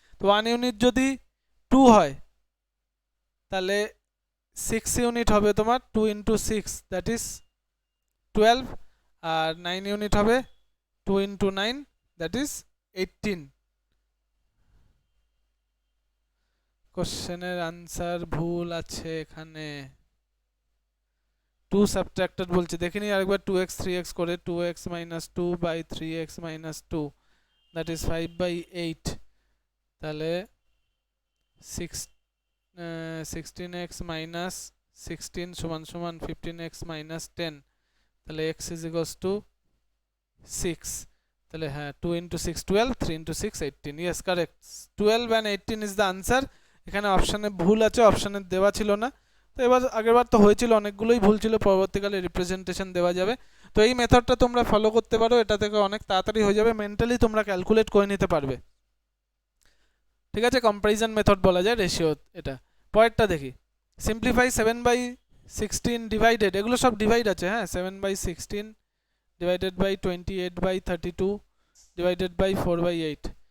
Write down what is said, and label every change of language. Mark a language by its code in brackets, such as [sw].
[bn] তো 1 ইউনিট যদি 2 হয় তাহলে 6 ইউনিট হবে তোমার 2 into 6, that is 12, আর 9 unit হবে 2 ইন্টু 9, দ্যাট ইজ 18। কোশ্চেনের আনসার ভুল আছে এখানে, 2 সাবট্রাক্টেড বলছে। দেখিনি আরেকবার, 2x 3x করে [en] 2x minus 2 by 3x minus 2, that is 5/8। [bn] তাহলে 16x minus 16 সমান সমান 15x minus 10, তাহলে [en] x is equals to 6। [bn] তাহলে হ্যাঁ, 2 into 6 12, 3 into 6 18, [en] yes correct, 12 and 18 is the answer। [bn] এখানে অপশানে ভুল আছে, অপশানে দেওয়া ছিল না। তো এবার আগেরবার তো হয়েছিল, অনেকগুলোই ভুল ছিল, পরবর্তীকালে রিপ্রেজেন্টেশন দেওয়া যাবে। তো এই মেথডটা তোমরা ফলো করতে পারো, এটা থেকে অনেক তাড়াতাড়ি হয়ে যাবে, মেন্টালি তোমরা ক্যালকুলেট করে নিতে পারবে। ঠিক আছে, কম্প্যারিজন মেথড বলা যায় রেশিও এটা। পরেরটা দেখি, সিম্পলিফাই 7/16 ডিভাইডেড, এগুলো সব ডিভাইড আছে, হ্যাঁ, 7/16 ডিভাইডেড বাই 28/32 ডিভাইডেড বাই 4/8।